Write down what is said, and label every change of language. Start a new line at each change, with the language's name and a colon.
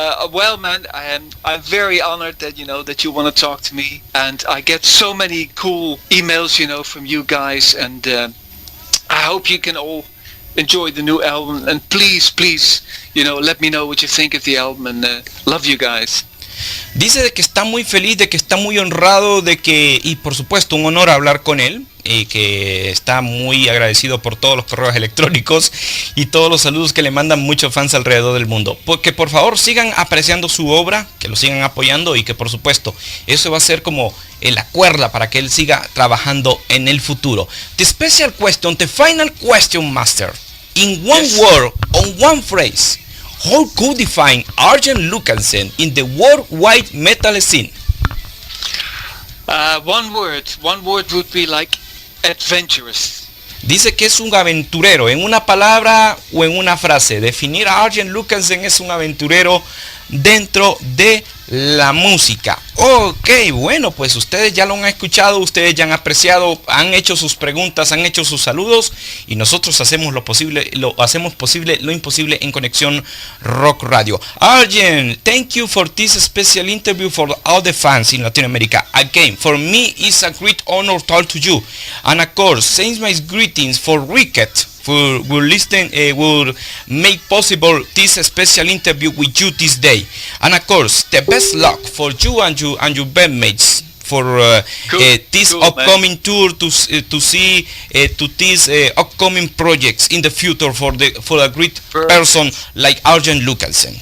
English: Well, man, I'm very honored that you want to talk to me, and I get so many cool emails, from you guys, and I hope you can all enjoy the new album, and please, let me know what you think of the album, and love you guys.
Spanish: Dice de que está muy feliz, de que está muy honrado, y por supuesto un honor hablar con él, y que está muy agradecido por todos los correos electrónicos y todos los saludos que le mandan muchos fans alrededor del mundo. Porque por favor sigan apreciando su obra, que lo sigan apoyando y que por supuesto eso va a ser como la cuerda para que él siga trabajando en el futuro.
English: The special question, the final question, Master. In one word, on one phrase, how could define Arjen Lucassen in the worldwide metal scene? One word would be like adventurous.
Spanish: Dice que es un aventurero, en una palabra o en una frase. Definir a Arjen Lucassen es un aventurero dentro de la música. Ok, bueno, pues ustedes ya lo han escuchado, ustedes ya han apreciado, han hecho sus preguntas, han hecho sus saludos y nosotros hacemos lo posible, lo imposible en Conexión Rock Radio.
English: Arjen, thank you for this special interview for all the fans in Latin America. Again, for me it's a great honor to talk to you. And of course, send my greetings for Ricket. Will make possible this special interview with you this day, and of course the best luck for you and your bandmates for this upcoming tour to see to these upcoming projects in the future for a great person like Arjen Lucassen.